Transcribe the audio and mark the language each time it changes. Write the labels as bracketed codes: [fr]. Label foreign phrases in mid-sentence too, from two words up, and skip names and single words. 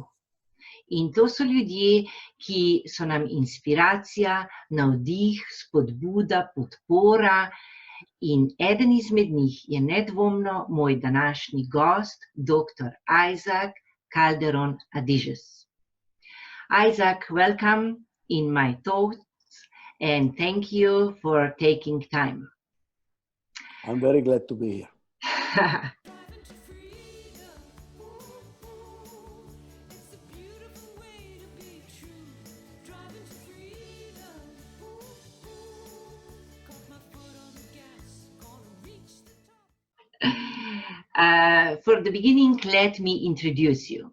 [sl] In to so ljudje, ki so nam inspiracija, navdih, spodbuda, podpora. In eden izmed njih je nedvomno moj današnji gost, dr. Ichaka Kalderona Adizesa. [en] Isaac, welcome in my thoughts and thank you for taking time. I'm very glad to be here. For the beginning, let me introduce you.